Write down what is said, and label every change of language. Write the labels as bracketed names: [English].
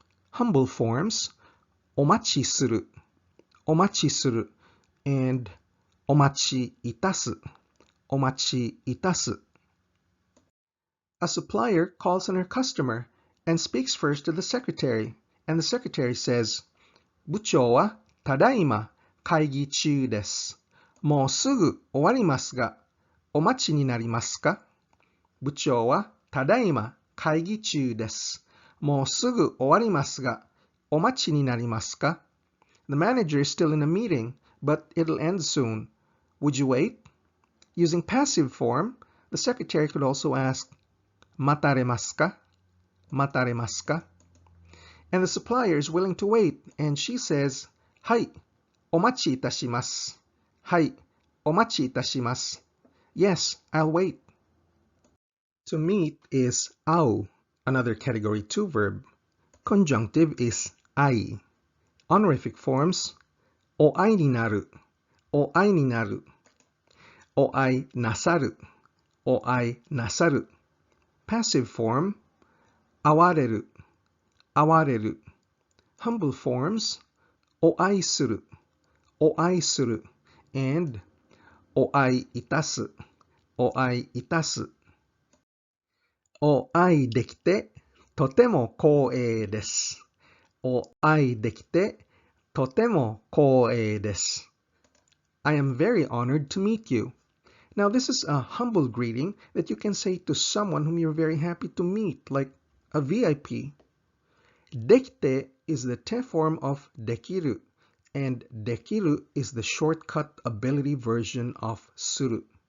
[English] Humble forms omachi suru, omachi suru, and omachi itasu, omachi itasu. A supplier calls on her customer and speaks first to the secretary, and the secretary says, [Japanese] 部長はただいま会議中です。もうすぐ終わりますが、お待ちになりますか？部長はただいま会議中です。もうすぐ終わりますが、お待ちになりますか？ [English] The manager is still in a meeting, but it'll end soon. Would you wait? Using passive form, the secretary could also ask, [Japanese] 待たれますか？待たれますか? [English] And the supplier is willing to wait, and she says, [Japanese] はい、お待ちいたします。はい、お待ちいたします。 [English] Yes, I'll wait. To meet is au, another category 2 verb. Conjunctive is ai. Honorific forms, お会いになる、お会いになる。お会いなさる、お会いなさる。 Passive form, 会われる、会われる。 Humble forms, お会いする、お会いする。 and お会いいたす、お会いいたす。 [Japanese] お会いできてとても光栄です。お会いできてとても光栄です。 [English] I am very honored to meet you. Now, this is a humble greeting that you can say to someone whom you're very happy to meet, like a VIP. Dekite is the te form of dekiru, and dekiru is the shortcut ability version of suru.